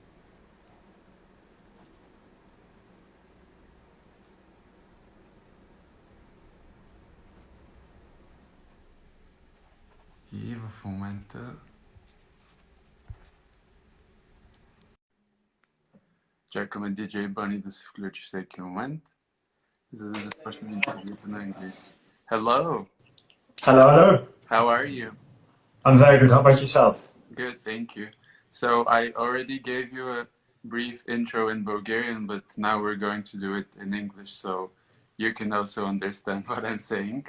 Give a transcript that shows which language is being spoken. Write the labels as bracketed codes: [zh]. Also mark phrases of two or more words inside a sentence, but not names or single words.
[bg] И в момента чакаме DJ Bunny да се включи всеки момент, за да започнем интервюто на английски. [en] Hello! Hello, hello. How are you? I'm very good. How about yourself? Good, thank you. So I already gave you a brief intro in Bulgarian, but now we're going to do it in English so you can also understand what I'm saying.